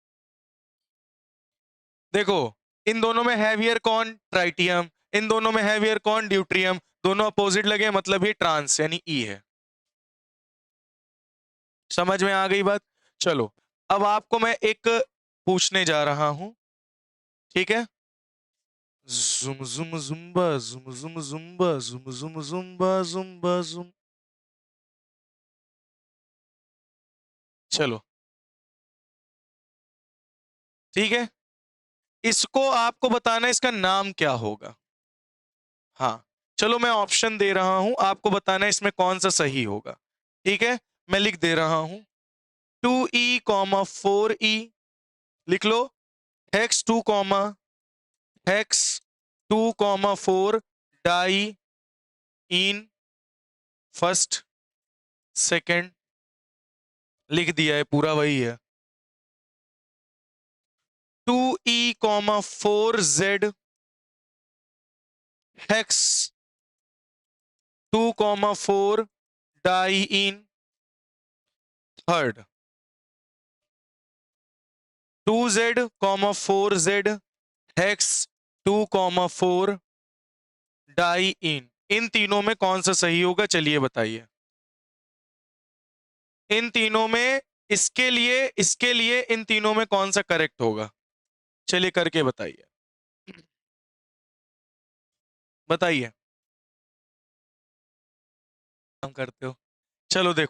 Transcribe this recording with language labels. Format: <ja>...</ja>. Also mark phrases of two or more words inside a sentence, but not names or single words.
<hi>देखो इन दोनों में हैवियर कौन, ट्राइटियम, इन दोनों में हैवियर कौन, ड्यूट्रियम, दोनों अपोजिट लगे मतलब ये ट्रांस यानी ई है। समझ में आ गई बात। चलो अब आपको मैं एक पूछने जा रहा हूं, ठीक है। जुम जुम जुम्बा जुम जुम जुम्बा जुम जुम जुम्बा जुम्बा जुम। चलो ठीक है, इसको आपको बताना है इसका नाम क्या होगा। हाँ चलो मैं ऑप्शन दे रहा हूं, आपको बताना है इसमें कौन सा सही होगा, ठीक है। मैं लिख दे रहा हूं, 2e कॉमा 4e, लिख लो,</hi> <en>hex 2 comma hex 2 comma 4 diene first second,</en> <hi>लिख दिया है पूरा वही है।</hi> <en>2e, 4z hex 2, 4 diene. Third, 2z, 4z hex 2, 4 diene.</en> <hi>इन तीनों में कौन सा सही होगा, चलिए बताइए। इन तीनों में, इसके लिए इन तीनों में कौन सा करेक्ट होगा, चलिए करके बताइए, बताइए। काम करते हो, चलो देखो।</hi>